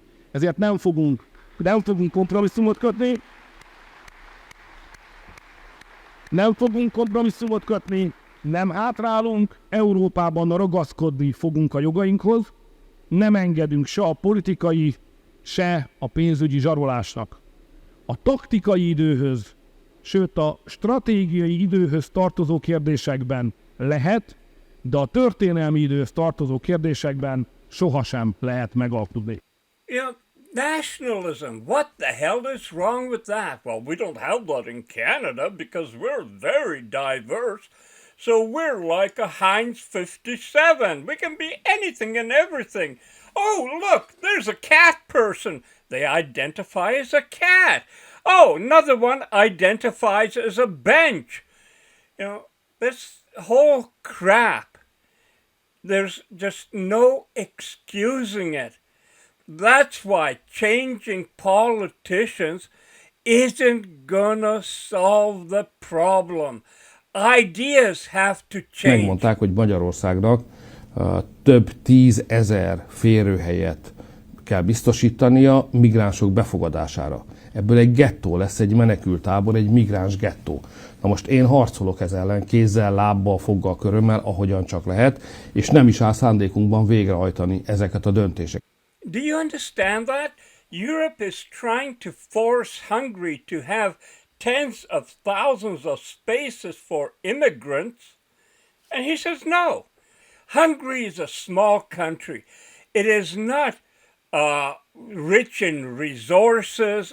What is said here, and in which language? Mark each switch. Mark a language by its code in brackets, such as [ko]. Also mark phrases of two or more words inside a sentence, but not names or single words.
[hu] Ezért nem fogunk kompromisszumot kötni, nem hátrálunk, Európában ragaszkodni fogunk a jogainkhoz, nem engedünk se a politikai, se a pénzügyi zsarolásnak. A taktikai időhöz, sőt a stratégiai időhöz tartozó kérdésekben lehet, de a történelmi időhöz tartozó kérdésekben sohasem lehet megalkudni. [en] Nationalism, what the hell is wrong with that? Well, we don't have that in Canada because we're very diverse. So we're like a Heinz 57. We can be anything and everything. Oh, look, there's a cat person. They identify as a cat. Oh, another one identifies as a bench. This whole crap, there's just no excusing it. That's why changing politicians isn't gonna solve the problem. Ideas have to change. [hu] Megmondták, hogy Magyarországnak több 10 000 férőhelyet kell biztosítania migránsok befogadására. Ebből egy gettó lesz, egy menekülttábor, egy migráns gettó. Na most én harcolok ez ellen, kézzel, lábbal, foggal, körömmel, ahogyan csak lehet, és nem is áll szándékunkban végrehajtani ezeket a döntéseket. [en] Do you understand that? Europe is trying to force Hungary to have tens of thousands of spaces for immigrants, and he says no. Hungary is a small country. It is not rich in resources.